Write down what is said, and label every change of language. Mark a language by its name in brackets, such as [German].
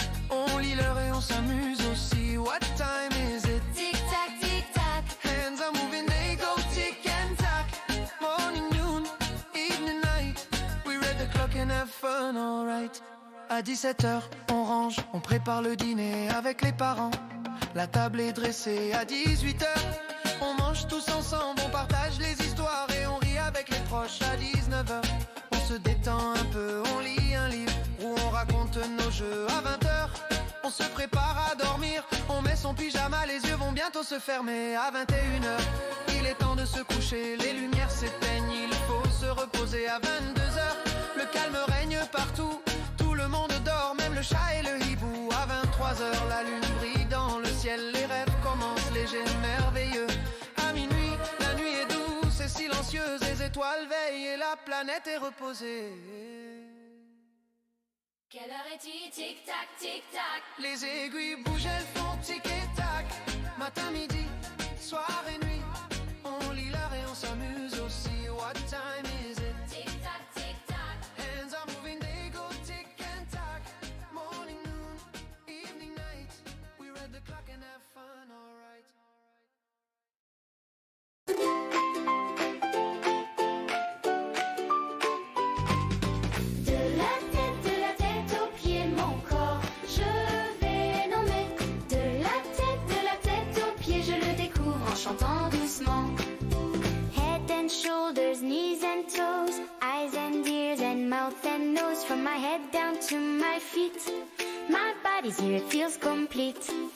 [French] On lit l'heure et on s'amuse aussi. [English] What time is it? tic-tac, tic-tac. Hands are moving, they go tick and tack. Morning, noon, evening, night. We read the clock and have fun, alright. [French] À 17h, on range, on prépare le dîner avec les parents. La table est dressée à 18h. On mange tous ensemble, on partage les histoires et on rit avec les proches. À 19h, on se détend un peu, on lit un livre où on raconte nos jeux. À 20h, on se prépare à dormir. On met son pyjama, les yeux vont bientôt se fermer. À 21h, il est temps de se coucher. Les lumières s'éteignent, il faut se reposer. À 22h, le calme règne partout. Tout le monde dort, même le chat et le hibou. À 23h, la lune brille dans le ciel. Les rêves commencent légers, merveilleux. À minuit, la nuit est douce et silencieuse. Les étoiles veillent et la planète est reposée. Quelle heure est-il? Tic-tac, tic-tac. Les aiguilles bougent, elles font tic et tac. Matin, midi, soir et nuit. On lit l'heure et on s'amuse aussi. [English] What time is it? Tic-tac, tic-tac. Hands are moving, they go tick and tack. Morning, noon, evening, night. We read the clock and have fun, alright. [French] De la tête aux pieds, mon corps, je vais nommer. De la tête aux pieds, je le découvre en chantant doucement. [English] Head and shoulders, knees and toes, eyes and ears and mouth and nose. From my head down to my feet, my body's here, it feels complete.